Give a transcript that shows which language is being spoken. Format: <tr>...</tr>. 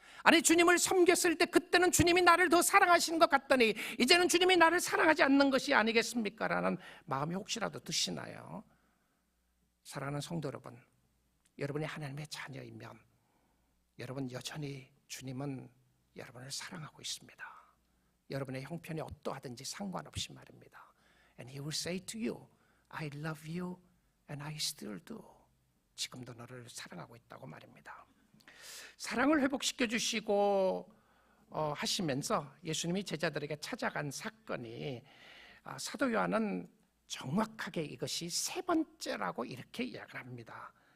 <ko>아니 주님을 섬겼을 때 그때는 주님이 나를 더 사랑하시는 것 같더니 이제는 주님이 나를 사랑하지 않는 것이 아니겠습니까? 라는 마음이 혹시라도 드시나요? 사랑하는 성도 여러분, 여러분이 하나님의 자녀이면 여러분 여전히 주님은 여러분을 사랑하고 있습니다. 여러분의 형편이 어떠하든지 상관없이 말입니다.</ko> <en>And He will say to you, I love you and I still do.</en> <ko>지금도 너를 사랑하고 있다고 말입니다. 사랑을 회복시켜 주시고 하시면서 예수님이 제자들에게 찾아간 사건이, 사도 요한은 정확하게 이것이 세 번째라고 이렇게 이야기를 합니다.</ko>